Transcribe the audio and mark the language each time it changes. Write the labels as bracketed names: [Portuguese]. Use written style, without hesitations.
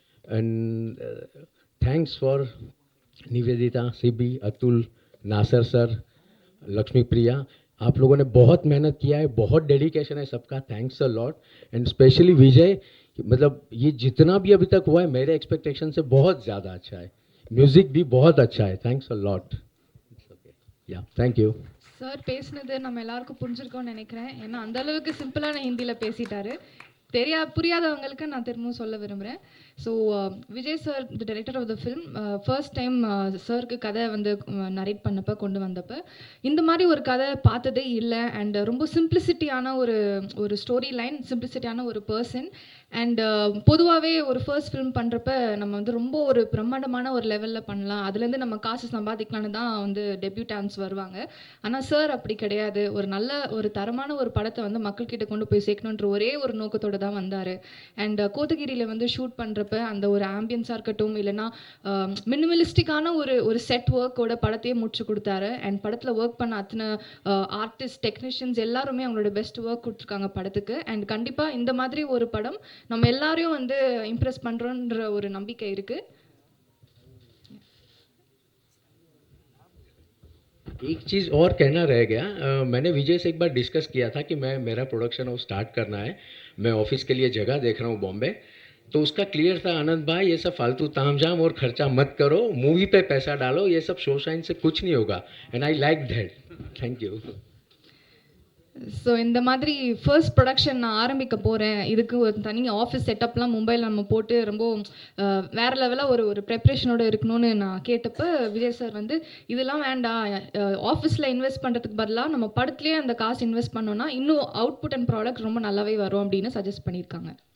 [Hindi] And thanks for Nivedita, CB, Atul, Nasser sir, Lakshmi प्रिया, आप लोगों ने बहुत मेहनत किया है, बहुत डेडिकेशन है सबका. [English] Thanks a lot. [Hindi] And specially विजय, मतलब ये जितना भी अभी तक हुआ है मेरे एक्सपेक्टेशन से बहुत ज़्यादा अच्छा है. म्यूज़िक भी बहुत अच्छा है. [English] Thanks a lot. या thank you. [Tamil] சார் பேசினது நம்ம எல்லாருக்கும் புரிஞ்சிருக்கோன்னு நினைக்கிறேன், ஏன்னா அந்த அளவுக்கு சிம்பிளான ஹிந்தியில் பேசிட்டாரு. புரியாதவங்களுக்கு நான் திரும்பவும் சொல்ல விரும்புகிறேன். So Vijay sir, [English] the director of the film, [Tamil] first time சாருக்கு கதை வந்து நரேட் பண்ணப்போ கொண்டு வந்தப்போ இந்த மாதிரி ஒரு கதை பார்த்ததே இல்லை. அண்ட் ரொம்ப சிம்பிளிசிட்டியான ஒரு ஸ்டோரி லைன், சிம்பிளிசிட்டியான ஒரு பர்சன். அண்ட் பொதுவாகவே ஒரு ஃபர்ஸ்ட் ஃபிலிம் பண்ணுறப்ப நம்ம வந்து ரொம்ப ஒரு பிரம்மாண்டமான ஒரு லெவலில் பண்ணலாம், அதுலேருந்து நம்ம காசு சம்பாதிக்கலான்னு தான் வந்து டெபியூட்டான்ஸ் வருவாங்க. ஆனால் சார் அப்படி கிடையாது. ஒரு தரமான ஒரு படத்தை வந்து மக்கள்கிட்ட கொண்டு போய் சேர்க்கணுன்ற ஒரே ஒரு நோக்கத்தோடு தான் வந்தார். அண்ட் கோத்தகிரியில் வந்து ஷூட் பண்ணுறப்ப பண்ணுறப்ப அந்த ஒரு ஆம்பியன்ஸாக இருக்கட்டும், இல்லைனா மினிமலிஸ்டிக்கான ஒரு செட் ஒர்க்கோட படத்தையே முடிச்சு கொடுத்தாரு. அண்ட் படத்தில் ஒர்க் பண்ண அத்தனை ஆர்டிஸ்ட், டெக்னீஷியன்ஸ் எல்லாருமே அவங்களோட பெஸ்ட் ஒர்க் கொடுத்துருக்காங்க படத்துக்கு. அண்ட் கண்டிப்பாக இந்த மாதிரி ஒரு படம் நம்ம எல்லாரையும் வந்து இம்ப்ரெஸ் பண்ணுறோன்ற ஒரு நம்பிக்கை இருக்குது. [Hindi] एक चीज़ और कहना रह गया, मैंने विजय से एक बार डिस्कस किया था कि मेरा प्रोडक्शन हाउस स्टार्ट करना है, मैं ऑफिस के लिए जगह देख रहा हूँ बॉम्बे। तो उसका क्लियर था, आनंद भाई ये सब फालतू तामझाम और खर्चा मत करो, मूवी पे पैसा डालो, ये सब शो शाइन से कुछ नहीं होगा। [English] And I like that, thank you. [Tamil] So இந்த மாதிரி ஃபர்ஸ்ட் ப்ரொடக்ஷன் நான் ஆரம்பிக்க போகிறேன், இதுக்கு ஒரு தனி ஆஃபீஸ் செட்டப்லாம் மும்பையில் நம்ம போட்டு ரொம்ப வேறு லெவலாக ஒரு ப்ரெப்ரேஷனோடு இருக்கணும்னு நான் கேட்டப்போ விஜய் சார் வந்து இதெல்லாம் வேண்டாம், ஆஃபீஸில் இன்வெஸ்ட் பண்ணுறதுக்கு பதிலாக நம்ம படத்துலேயே அந்த காசு இன்வெஸ்ட் பண்ணோன்னா இன்னும் அவுட்புட் அண்ட் ப்ராடக்ட் ரொம்ப நல்லாவே வரும் அப்படின்னு சஜஸ்ட் பண்ணியிருக்காங்க.